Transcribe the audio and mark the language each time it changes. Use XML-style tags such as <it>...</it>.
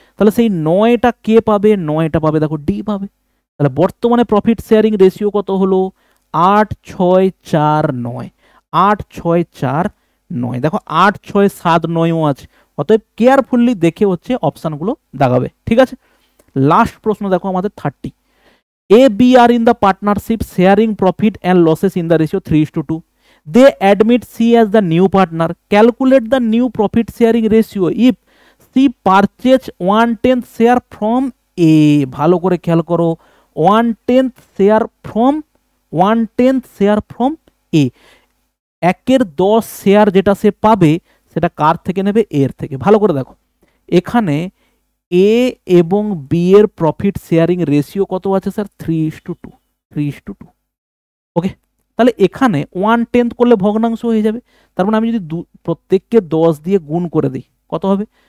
<bn>তাহলে সেই 9টা কে পাবে, 9টা পাবে দেখো ডি পাবে। তাহলে বর্তমানে প্রফিট শেয়ারিং রেশিও কত হলো, 8 6 4 9, 8 6 4 9। দেখো 8 6 7 9ও আছে, অতএব কেয়ারফুলি দেখে হচ্ছে অপশনগুলো দাগাবে। ঠিক আছে, লাস্ট প্রশ্ন দেখো আমাদের 30।</bn> <en>A, B are in the partnership sharing profit and losses in the ratio 3:2. They admit C as the new partner. Calculate the new profit sharing ratio if C purchase 1/10 share from A.</en> <bn>ভালো করে খেয়াল করো,</bn> <en>1/10 share from, 1/10 share from A।</en> <bn>1/10 share যেটা সে পাবে সেটা কার থেকে নেবে, এর থেকে। ভালো করে দেখো, এখানে এ এবং বি এর প্রফিট শেয়ারিং রেশিও কত আছে স্যার, 3:2, 3:2। ওকে, তাহলে এখানে 1/10 করলে ভগ্নাংশ হয়ে যাবে। তার মানে আমি যদি প্রত্যেককে 10 দিয়ে গুণ করে দিই কত হবে,</bn>